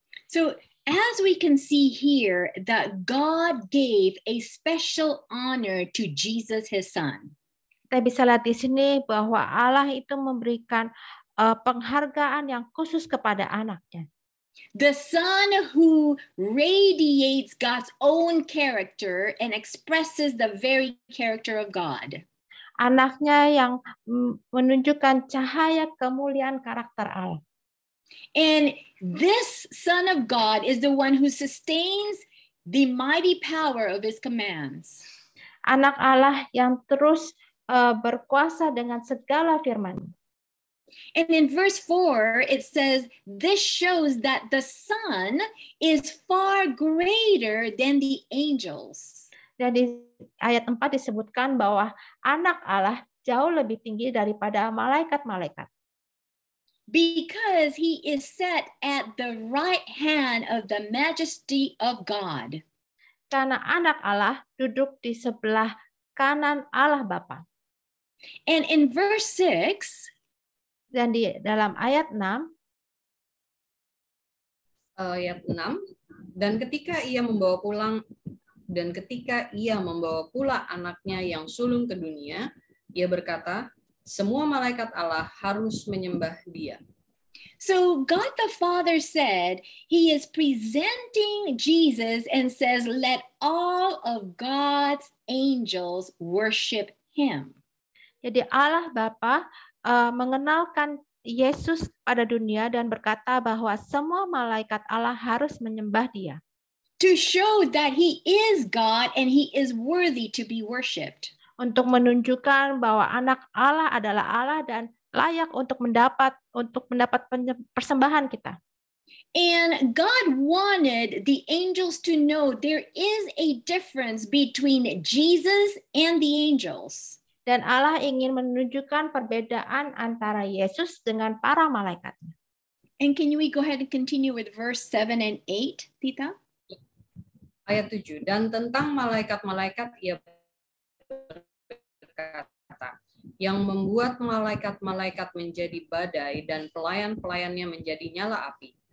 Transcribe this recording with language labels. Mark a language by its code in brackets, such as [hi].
[en] So as we can see here that God gave a special honor to Jesus, his son. [id] Kita bisa lihat di sini bahwa Allah itu memberikan penghargaan yang khusus kepada anaknya. [en] The son who radiates God's own character and expresses the very character of God. [id] Anaknya yang menunjukkan cahaya kemuliaan karakter Allah. [en] And this Son of God is the one who sustains the mighty power of his commands. [id] Anak Allah yang terus berkuasa dengan segala firman. [en] And in verse 4, it says, this shows that the Son is far greater than the angels. [id] Dan di ayat 4 disebutkan bahwa anak Allah jauh lebih tinggi daripada malaikat-malaikat. [en] Because he is set at the right hand of the majesty of God. [id] Karena anak Allah duduk di sebelah kanan Allah Bapa. [en] And in verse 6, [id] dan di dalam ayat 6, dan ketika ia membawa pula anaknya yang sulung ke dunia, ia berkata, semua malaikat Allah harus menyembah Dia. [en] So God the Father said he is presenting Jesus and says, let all of God's angels worship him. [id] Jadi Allah Bapa mengenalkan Yesus pada dunia dan berkata bahwa semua malaikat Allah harus menyembah Dia. [en] To show that he is God and he is worthy to be worshipped. [id] Untuk menunjukkan bahwa anak Allah adalah Allah dan layak untuk mendapat persembahan kita. [en] And God wanted the angels to know there is a difference between Jesus and the angels. [id] Dan Allah ingin menunjukkan perbedaan antara Yesus dengan para malaikatnya. [en] And can we go ahead and continue with verse 7 and 8, Tita? [id] Ayat 7, dan tentang malaikat-malaikat ia berkata, yang membuat malaikat-malaikat menjadi badai dan pelayan-pelayannya menjadi nyala api.